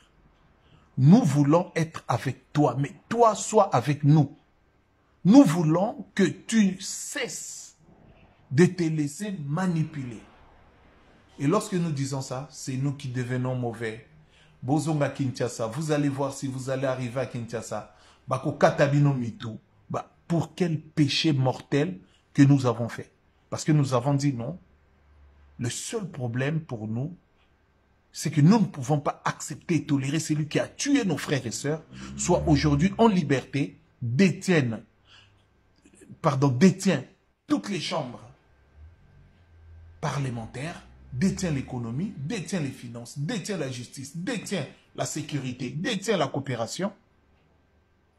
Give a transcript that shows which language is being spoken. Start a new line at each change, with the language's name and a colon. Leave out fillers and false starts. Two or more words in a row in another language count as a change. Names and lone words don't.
French: Nous voulons être avec toi, mais toi, sois avec nous. Nous voulons que tu cesses de te laisser manipuler. Et lorsque nous disons ça, c'est nous qui devenons mauvais. Bozonga Kinshasa, vous allez voir si vous allez arriver à Kinshasa.
Lingala: Bako katabino mitu.
French: Pour quel péché mortel que nous avons fait? Parce que nous avons dit non. Le seul problème pour nous, c'est que nous ne pouvons pas accepter et tolérer celui qui a tué nos frères et sœurs, soit aujourd'hui en liberté, détient toutes les chambres parlementaires, détient l'économie, détient les finances, détient la justice, détient la sécurité, détient la coopération.